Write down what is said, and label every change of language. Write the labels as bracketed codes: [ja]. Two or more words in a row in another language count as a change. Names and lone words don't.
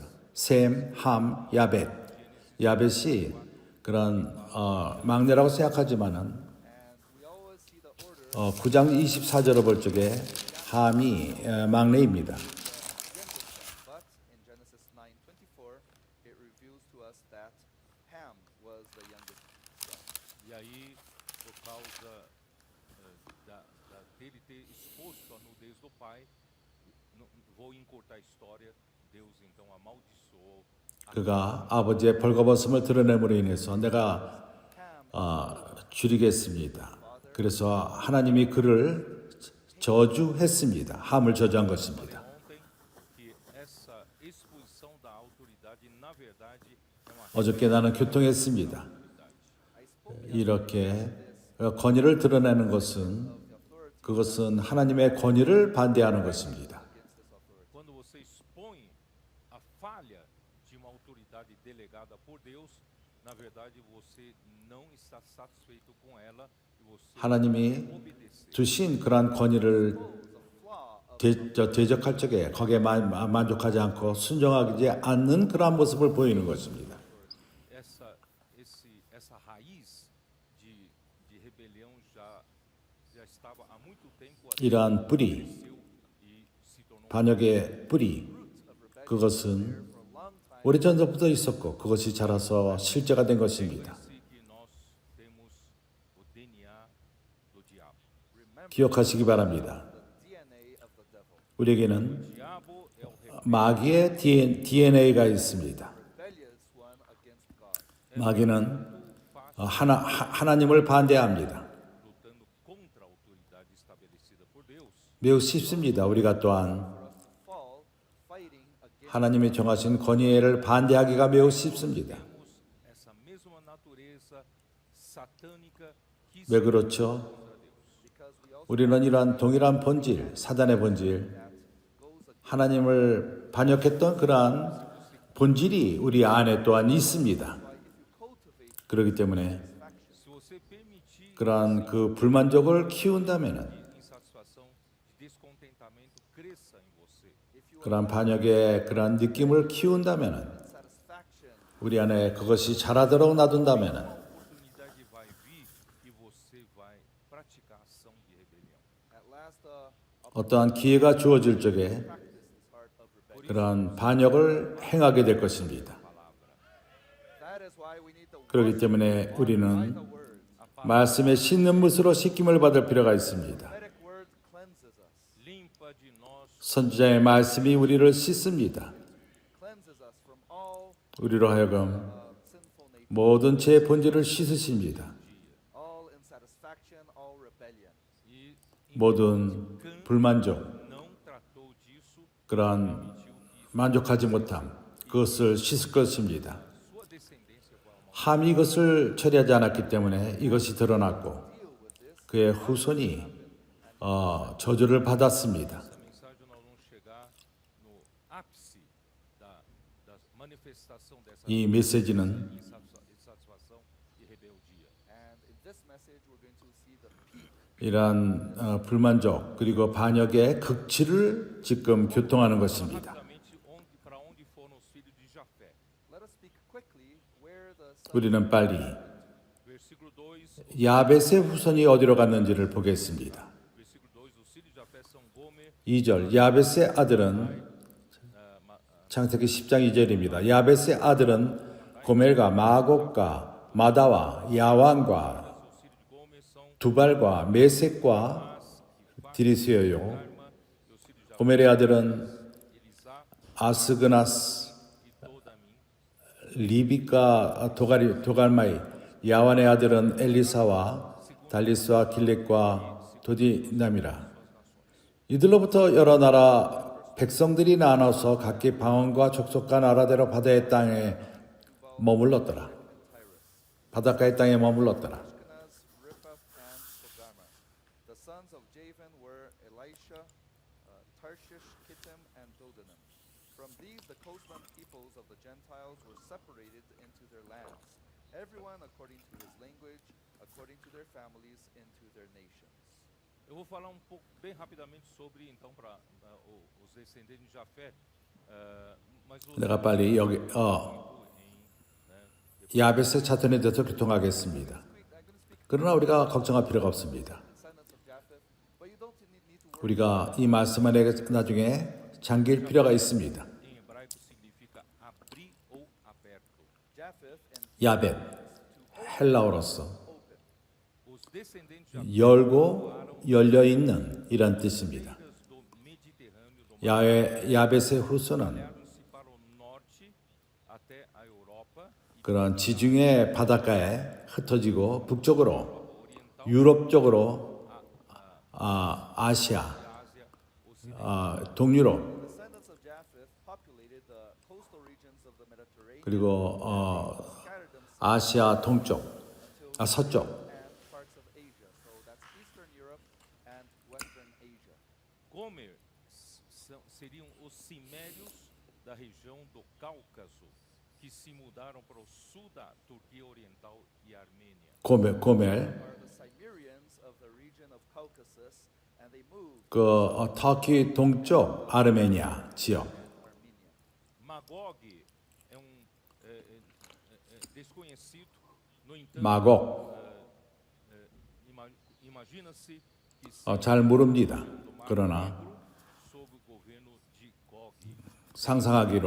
[ko] 셈, 함, 야벳. 야벳이 그런 막내라고 생각하지만은 [en] And we always see the order [ko] 9장 24절을 볼 적에 함이 막내입니다. [en] but in Genesis 9:24, it reveals to us that Ham was the youngest son. [pt] E aí, por causa dele ter exposto a nudez do pai, vou encurtar a história, Deus então amaldiçoou [ko] 그가 아버지의 벌거벗음을 드러냄으로 인해서 내가 줄이겠습니다. 그래서 하나님이 그를 저주했습니다. 함을 저주한 것입니다. [pt] ontem que essa exposição da autoridade, na verdade, é uma [ko] 어저께 나는 교통했습니다. [en] I spoke [ko] 이렇게 권위를 드러내는 것은 그것은 하나님의 권위를 반대하는 것입니다. [en] against this authority. [pt] quando você expõe a falha de uma autoridade delegada por Deus, na verdade você não está satisfeito com ela e você [ko] 하나님이 [pt] obedecer. [ko] 주신 그러한 권위를 [en] The flaw of [ko] 대적할 적에 거기에 만족하지 않고 순종하지 않는 그러한 모습을 보이는 것입니다. [pt] Essa raiz de rebelião já estava há muito tempo [ko] 이러한 뿌리, [pt] cresceu e se tornou [ko] 반역의 뿌리, 그것은 [en] for a long time. [ko] 오래전부터 있었고 그것이 자라서 실제가 된 것입니다. [pt] assim que nós temos o DNA do diabo. [en] Remember [ko] 기억하시기 바랍니다. [en] the DNA of the devil. [ko] 우리에게는 [pt] O diabo é o [ko] 마귀의 DNA가 있습니다. [en] Rebellious one against God. [ko] 마귀는 하나님을 반대합니다. [pt] lutando contra a autoridade estabelecida por Deus. [ko] 매우 쉽습니다. 우리가 또한 [en] For us to fall fighting against [ko] 하나님이 정하신 권위를 반대하기가 매우 쉽습니다. [pt] Temos essa mesma natureza satânica que [ko] 왜 [pt] se [ko] 그렇죠? [pt] contra Deus. [en] because we also [ko] 우리는 이러한 동일한 본질, 사단의 본질, [en] goes against [ko] 하나님을 반역했던 그러한 본질이 우리 안에 또한 있습니다. [en] why if you cultivate [ko] 그렇기 때문에 [pt] Se você permitir [ko] 그러한 그 불만족을 키운다면은 [pt] insatisfação, de descontentamento cresça em você. [en] if you [ko] 그러한 반역의 그러한 느낌을 키운다면은 [en] satisfaction [ko] 우리 안에 그것이 자라도록 놔둔다면은 [pt] A oportunidade vai vir e você vai praticar ação de rebelião. [en] at last [ko] 어떠한 기회가 주어질 적에 [en] practice this heart of rebellion. [ko] 그러한 반역을 행하게 될 것입니다. [en] That is why we need to [ko] 그렇기 [en] wash [ko] 때문에 [en] by [ko] 우리는 [en] the word. [ko] 말씀의 씻는 물으로 씻김을 받을 필요가 있습니다. [en] Prophetic word cleanses us, [pt] Limpa de nós [ko] 선지자의 말씀이 우리를 씻습니다. [en] cleanses us from all [ko] 우리로 하여금 [en] sinful nature, [ko] 모든 죄의 본질을 씻으십니다. [en] all insatisfaction, all rebellion. [pt] e [ko] 모든 불만족, [pt] não tratou disso, [ko] 그러한 만족하지 못함, 그것을 씻을 것입니다. [pt] sua descendência vai ao [ko] 함이 이것을 처리하지 않았기 때문에 이것이 드러났고 [en] Deal with this. [ko] 그의 후손이 저주를 받았습니다. [pt] Essa mensagem nós vamos chegar no ápice da manifestação dessa [ko] 이 메시지는 [pt] insatisfação e rebeldia. [en] And in this message, we're going to see the peak [ko] 이러한 불만족 그리고 반역의 극치를 지금 교통하는 것입니다. [pt] Rapidamente, para onde foram os filhos de Jafé? [en] Let us speak quickly where the sons [ko] 우리는 빨리 [pt] Versículo 2, [ko] 야벳의 후손이 어디로 갔는지를 보겠습니다. [pt] versículo 2, os filhos de Jafé são Gomer, [ko] 2절 야벳의 아들은 창세기 10장 2절입니다. 야벳의 아들은 고멜과 마곡과 마다와 야완과 [pt] os filhos de Gomer são [ko] 두발과 메섹과 디리스여요. [pt] Arma, e os filhos de [ko] 고멜의 아들은 [pt] Elisá [ko] 아스그나스, [pt] e Todamim. [ko] 리비카 도갈마이, 야완의 아들은 엘리사와 달리스와 길렉과 도디남이라. 이들로부터 여러 나라 백성들이 나눠서 각기 방언과 족속과 나라대로 바다의 땅에 머물렀더라. 바닷가의 땅에 머물렀더라. [en] Ashkenaz, Riphath, and Togarmah. The sons of Javan were Elisha, Tarshish, Kittim, and Dodanim. From these, the coastland peoples of the Gentiles were separated into their lands, everyone according to his language, according to their families, into their nations. [pt] Eu vou falar um pouco, bem rapidamente, sobre, então, para os descendentes de Jafé. Mas os [ko] 내가 빨리 여기 [pt] em, [ko] 야벳의 자손에 대해서 교통하겠습니다. 그러나 우리가 걱정할 필요가 없습니다. [en] Descendants of Japheth, but you don't need to worry. [ko] 우리가 이 말씀을 나중에 잠길 필요가 있습니다. [pt] em hebraico significa abrir ou aberto. [en] Japheth and [ko] 야벳, 헬라어로서 [en] open. [pt] Os descendentes de Jafé [ko] 열고 열려있는 이란 뜻입니다. [pt] do Mediterrâneo, do [ko] 야벳의 후손은 [pt] Mar para o norte até a Europa e [ko] 그런 지중해 바닷가에 흩어지고 북쪽으로 유럽 쪽으로 아시아, [pt] Ásia Ocidental. [ko] 동유럽 [en] Descendants of Japheth populated the coastal regions of the Mediterranean, [ko] 그리고 [en] scattered themselves [ko] 아시아 동쪽, 서쪽 [en] and parts of Asia. So that's Eastern Europe and Western Asia. [pt] Gomer seriam os cimérios da região do Cáucaso que se mudaram para o sul da Turquia Oriental e Armênia. [ko] 고멜 [en] Are the Cimmerians of the region of Caucasus, and they moved [ko] 터키 동쪽 아르메니아 지역. [en] to Armenia. [pt] Magog é desconhecido, no entanto, [ko] 마곡 [pt] imagina-se que [ko] 잘 모릅니다. [pt] do Mar [ko] 그러나 [pt] Negro sob o governo de Gog, [ko] 상상하기로